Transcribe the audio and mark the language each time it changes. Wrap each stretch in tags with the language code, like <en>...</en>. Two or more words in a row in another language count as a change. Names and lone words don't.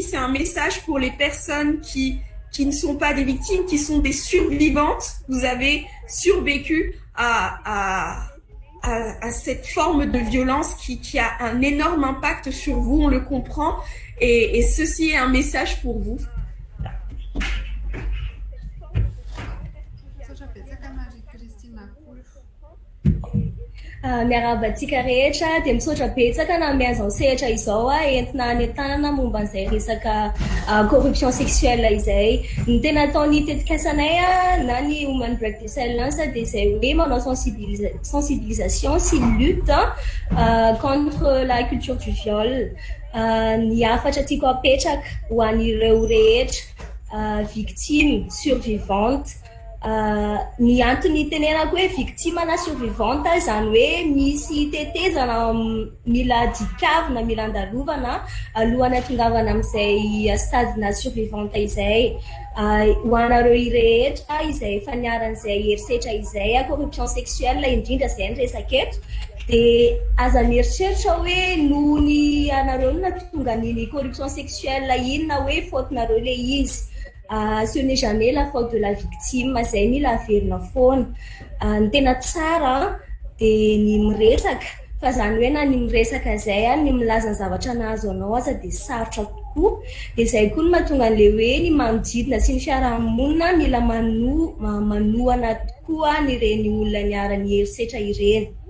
<fr>C'est un message pour les personnes qui ne sont pas des victimes, qui sont des survivantes. Vous avez survécu à cette forme de violence qui a un énorme impact sur vous, on le comprend, et ceci est un message pour vous.</fr> <mg>Miarabantsika rehetra dia misaotra betsaka na miazao sehatra izao entina anentanana momba an'izay resaka</mg> <fr>corruption sexuelle</fr> <mg>izay. Ny tena ataon'ny tetikasanay na ny Women Break the Silence dia izay hoe manao sensibilisation sy</mg> <fr>lutte contre la culture du viol.</fr> <mg>Ny hafatra tiako apetraka ho an'ireo rehetra</mg> <fr>victime survivante.</fr> <mg>Ny antony tenenako hoe victime na survivante zany hoe misy tetezana mila dikavina mila andalovana alohany atongavana amin'izay stadina survivante izay ho anareo rehetra izay efa niaran'izay herisetra izay</mg> <fr>corruption sexuelle</fr> <mg>indrindra izay nyresaka eto dia aza mieritreritra hoe nohony anareo no natonga niny</mg> <fr>corruption sexuelle</fr> <mg>iny na hoe fautenareo le izy.</mg> <fr>Ce n'est jamais la faute de la victime,</fr> <mg>zay mila averina foana. Ny tena tsara dia ny miresaka, fa zany hoe na ny miresaka zay ny milaza ny zavatra nahazo anao aza dia sarotra tokoa. Dia zay koa no mahatonga an'ilay hoe ny manodidina sy ny fiarahamonina mila manohana tokoa ireny olona niara-ny herisetra ireny.</mg>